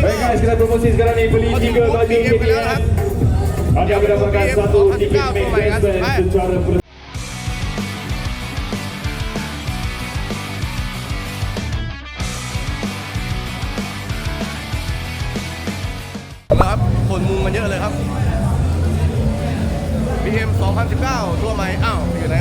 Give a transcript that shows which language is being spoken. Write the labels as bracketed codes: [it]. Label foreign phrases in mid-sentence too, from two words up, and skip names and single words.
[ms] kita promosi sekarang ni beli 3 baju KTM. Anda mendapatkan satu tiket main band secara [th] ครับคนมุงกันเยอะเลยครับ BM 2019 ตัวใหม่อ้าวอยู่ไหน